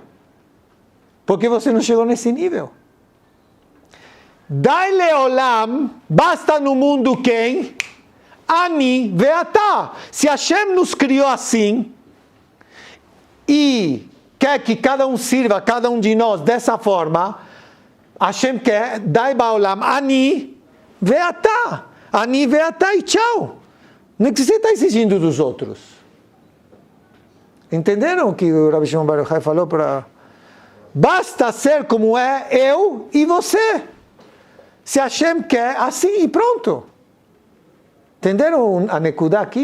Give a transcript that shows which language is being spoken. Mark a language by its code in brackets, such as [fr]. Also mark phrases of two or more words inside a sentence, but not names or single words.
[pt] Porque você não chegou nesse nível. [he] די לעולם, [pt] basta no mundo quem? [he] אני ואתה. [pt] Se Hashem nos criou assim, e quer que cada um sirva, cada um de nós dessa forma, Hashem quer, [he] די בעולם, אני ואתה. אני ואתה [pt] e tchau. Não é que você está exigindo dos outros. Entenderam o que o Rabbi Shimon Bar Yochai falou para... Basta ser como é eu e você. Se Hashem quer, assim e pronto. Entenderam a Nekudá aqui?